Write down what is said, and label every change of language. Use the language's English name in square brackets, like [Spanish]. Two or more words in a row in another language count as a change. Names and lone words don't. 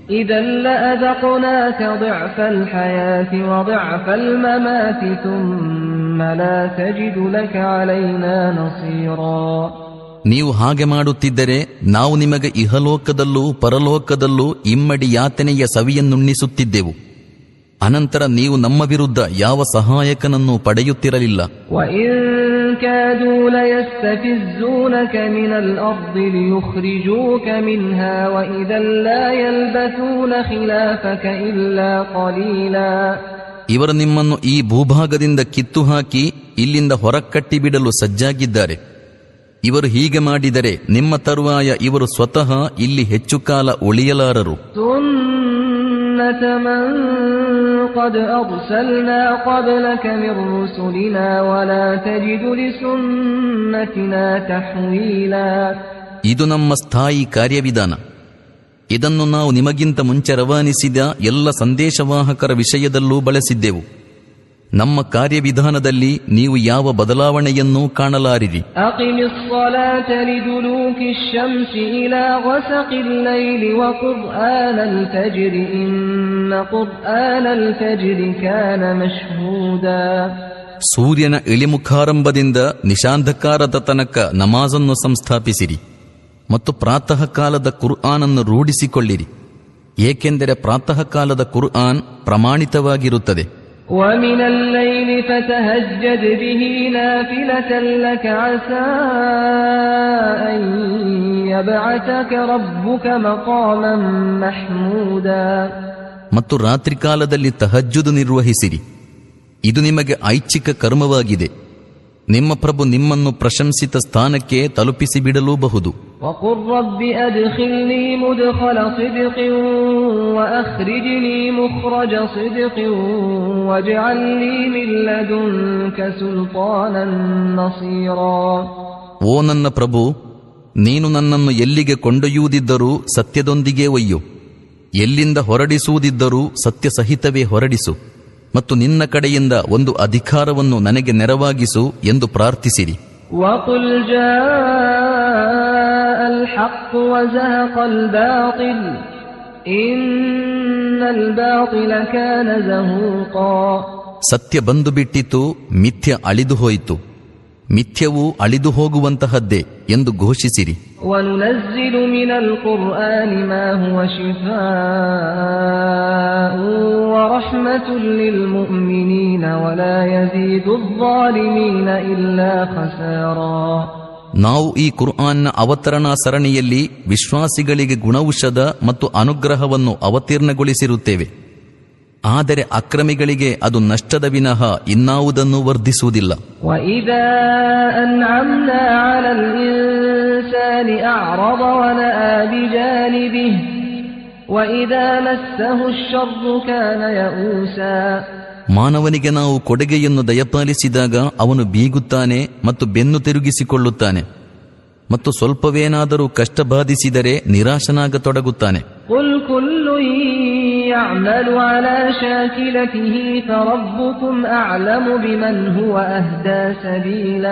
[Kannada] ನೀವು ಹಾಗೆ ಮಾಡುತ್ತಿದ್ದರೆ ನಾವು ನಿಮಗೆ ಇಹಲೋಕದಲ್ಲೂ ಪರಲೋಕದಲ್ಲೂ ಇಮ್ಮಡಿ ಯಾತನೆಯ ಸವಿಯನ್ನುಣ್ಣಿಸುತ್ತಿದ್ದೆವು. ಅನಂತರ ನೀವು ನಮ್ಮ ವಿರುದ್ಧ ಯಾವ ಸಹಾಯಕನನ್ನು ಪಡೆಯುತ್ತಿರಲಿಲ್ಲ. [Arabic] كادوا ليستفزونك من الأرض ليخرجوك منها وإذا لا يلبثون خلافك إلا قليلا. [Kannada] ಇವರು ನಿಮ್ಮನ್ನು ಈ ಭೂಭಾಗದಿಂದ ಕಿತ್ತು ಹಾಕಿ ಇಲ್ಲಿಂದ ಹೊರಕಟ್ಟಿ ಬಿಡಲು ಸಜ್ಜಾಗಿದ್ದಾರೆ. ಇವರು ಹೀಗೆ ಮಾಡಿದರೆ ನಿಮ್ಮ ತರುವಾಯ ಇವರು ಸ್ವತಃ ಇಲ್ಲಿ ಹೆಚ್ಚು ಕಾಲ ಉಳಿಯಲಾರರು. [Arabic] قد أرسلنا قبلك من رسلنا ولا تجد لسنتنا تحويلا. [Kannada] ಇದು ನಮ್ಮ ಸ್ಥಾಯಿ ಕಾರ್ಯವಿಧಾನ. ಇದನ್ನು ನಾವು ನಿಮಗಿಂತ ಮುಂಚೆ ರವಾನಿಸಿದ ಎಲ್ಲ ಸಂದೇಶವಾಹಕರ ವಿಷಯದಲ್ಲೂ ಬಳಸಿದ್ದೆವು. ನಮ್ಮ ಕಾರ್ಯವಿಧಾನದಲ್ಲಿ ನೀವು ಯಾವ ಬದಲಾವಣೆಯನ್ನೂ ಕಾಣಲಾರಿರಿ. [Arabic] أقم الصلاة لدلوك الشمس إلى غسق الليل وقرآن الفجر إن قرآن الفجر كان مشهودا. [Kannada] ಸೂರ್ಯನ ಇಳಿಮುಖಾರಂಭದಿಂದ ನಿಶಾಂಧಕಾರದ ತನಕ ನಮಾಜನ್ನು ಸಂಸ್ಥಾಪಿಸಿರಿ ಮತ್ತು ಪ್ರಾತಃ ಕಾಲದ ಕುರ್ಆನನ್ನು ರೂಢಿಸಿಕೊಳ್ಳಿರಿ, ಏಕೆಂದರೆ ಪ್ರಾತಃ ಕಾಲದ ಕುರ್ಆನ್ ಪ್ರಮಾಣಿತವಾಗಿರುತ್ತದೆ. [Arabic] وَمِنَ اللَّيْلِ فَتَهَجَّدْ بِهِ نَافِلَةً لَكَ عَسَىٰ أَن يَبْعَثَكَ رَبُّكَ مَقَامًا مَحْمُودًا. [Kannada] ಮತ್ತು ರಾತ್ರಿ ಕಾಲದಲ್ಲಿ ತಹಜ್ಜುದ್ ನಿರ್ವಹಿಸಿರಿ, ಇದು ನಿಮಗೆ ಐಚ್ಛಿಕ ಕರ್ಮವಾಗಿದೆ. ನಿಮ್ಮ ಪ್ರಭು ನಿಮ್ಮನ್ನು ಪ್ರಶಂಸಿತ ಸ್ಥಾನಕ್ಕೆ ತಲುಪಿಸಿ ಬಿಡಲೂಬಹುದು. [Arabic] وَقُلْ رَبِّ أَدْخِلْنِي مُدْخَلَ صِدْقٍ وَأَخْرِجْنِي مُخْرَجَ صِدْقٍ وَاجْعَل لِّي مِن لَّدُنكَ سُلْطَانًا نَّصِيرًا. [Kannada] ಓ ನನ್ನ ಪ್ರಭು, ನೀನು ನನ್ನನ್ನು ಎಲ್ಲಿಗೆ ಕೊಂಡೊಯ್ಯುವುದಿದ್ದರೂ ಸತ್ಯದೊಂದಿಗೆ ಒಯ್ಯು, ಎಲ್ಲಿಂದ ಹೊರಡಿಸುವುದಿದ್ದರೂ ಸತ್ಯ ಸಹಿತವೇ ಹೊರಡಿಸು, ಮತ್ತು ನಿನ್ನ ಕಡೆಯಿಂದ ಒಂದು ಅಧಿಕಾರವನ್ನು ನನಗೆ ನೆರವಾಗಿಸು ಎಂದು ಪ್ರಾರ್ಥಿಸಿರಿ. [Arabic] وَقُلْ جَاءَ الْحَقُّ وَزَهَقَ الْبَاطِلُ إِنَّ الْبَاطِلَ كَانَ زَهُوقًا. [Kannada] ಸತ್ಯ ಬಂದು ಬಿಟ್ಟಿತು, ಮಿಥ್ಯ ಅಳಿದು ಹೋಯಿತು, ಮಿಥ್ಯವು ಅಳಿದು ಹೋಗುವಂತಹದ್ದೇ ಎಂದು ಘೋಷಿಸಿರಿ. [Arabic] وَنُنَزِّلُ مِنَ الْقُرْآنِ مَا هُوَ شِفَاءٌ وَرَحْمَةٌ لِّلْمُؤْمِنِينَ وَلَا يَزِيدُ الظَّالِمِينَ إِلَّا خَسَارًا. [Kannada] ನಾವು ಈ ಕುರ್ಆನ್ನ ಅವತರಣಾ ಸರಣಿಯಲ್ಲಿ ವಿಶ್ವಾಸಿಗಳಿಗೆ ಗುಣೌಷಧ ಮತ್ತು ಅನುಗ್ರಹವನ್ನು ಅವತೀರ್ಣಗೊಳಿಸಿರುತ್ತೇವೆ. ಆದರೆ ಅಕ್ರಮಿಗಳಿಗೆ ಅದು ನಷ್ಟದ ವಿನಃ ಇನ್ನಾವುದನ್ನು ವರ್ಧಿಸುವುದಿಲ್ಲ. [Arabic] وَإِذَا أَنْعَمْنَا عَلَى الْإِنسَانِ أَعْرَضَ وَنَأَىٰ بِجَانِبِهِ وَإِذَا مَسَّهُ الشَّرُّ كَانَ يَئُوسًا. [Kannada] ಮಾನವನಿಗೆ ನಾವು ಕೊಡುಗೆಯನ್ನು ದಯಪಾಲಿಸಿದಾಗ ಅವನು ಬೀಗುತ್ತಾನೆ ಮತ್ತು ಬೆನ್ನು ತಿರುಗಿಸಿಕೊಳ್ಳುತ್ತಾನೆ, ಮತ್ತು ಸ್ವಲ್ಪವೇನಾದರೂ ಕಷ್ಟ ಬಾಧಿಸಿದರೆ ನಿರಾಶನಾಗತೊಡಗುತ್ತಾನೆ. [Arabic] قل كل يعمل على شاكلته فربكم أعلم بمن هو أهدى سبيلا.